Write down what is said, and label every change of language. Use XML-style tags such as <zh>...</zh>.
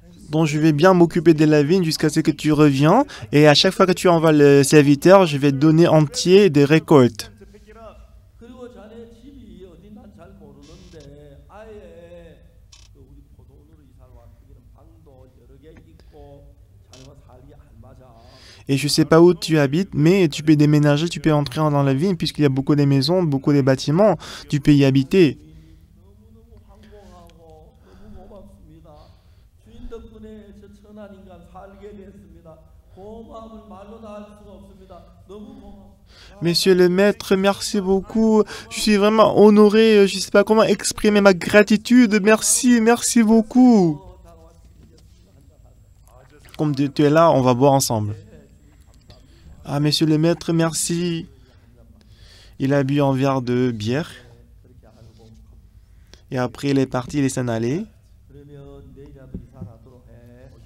<fr>Donc je vais bien m'occuper de la vigne jusqu'à ce que tu reviens. Et à chaque fois que tu envoies le serviteur, je vais donner entier des récoltes.</fr> <ko>그리고 자네 집이 어디 난 잘 모르는데 아예 그 우리 포도원으로 이사를 왔기는 방도 여러 개 있고 자네와 살기 안 맞아.</ko> <fr>Et je sais pas où tu habites, mais tu peux déménager, tu peux entrer dans la vigne, puisqu'il y a beaucoup de maisons, beaucoup de bâtiments, tu peux y habiter.</fr> <ko>너무너무 황공하고 너무 고맙습니다. 주인 덕분에 저 천한 인간 살게 됐습니다. 고마움을 말로 다 할 수가 없습니다. 너무 고맙습니다.</ko> <fr>Monsieur le maître, merci beaucoup. Je suis vraiment honoré, je sais pas comment exprimer ma gratitude. Merci, merci beaucoup. Comme tu es là, on va boire ensemble. Ah, monsieur le maître, merci. Il a bu un verre de bière. Et après, il est parti, il s'en allé.</fr> <ko>그러면 내일이라도 이사 가도록 해.</ko>